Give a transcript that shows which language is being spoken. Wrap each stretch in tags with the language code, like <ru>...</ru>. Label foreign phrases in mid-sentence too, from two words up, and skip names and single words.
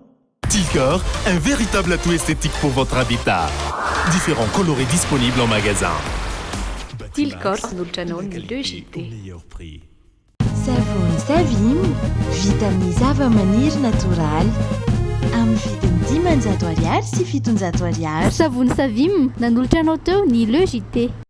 <fr>Tilcor, un véritable atout esthétique pour votre habitat. Différents colorés disponibles en magasin.</fr> <mg>Tilcor manolotra anao ny 2JT. Savony Savim, vitaminy zava-maniry natoraly amin'ny vidiny 10 ariary sy 700 ariary. Savony Savim nanolotra anao teo ny LEJT.</mg>